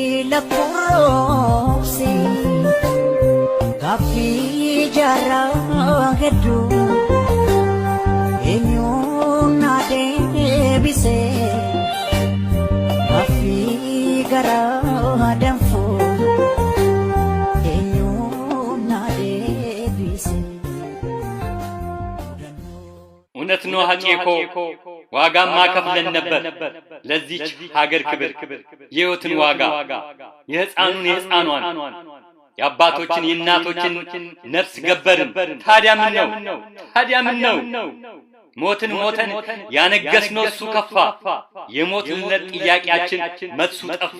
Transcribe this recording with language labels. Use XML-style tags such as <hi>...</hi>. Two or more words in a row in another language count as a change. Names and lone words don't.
<om>lakkuroobse gaaffii jaarraa hedduu eenyuun na deebise gaaffii garaa danfoo eenyuun na deebise.</om> <am>እውነት ነው ሐቄኮ ዋጋማ ከፍለን ነበር ለዚች ሀገር ክብር የሕይወትን ዋጋ የሕፃኗን የአባቶችን የእናቶችን ነፍስ ገበርን። ታዲያ ምን ነው ሞተን ያነገስነው እሱ ከፋ የሞትነት ጥያቄያችን መልሱ ጠፋ።</am>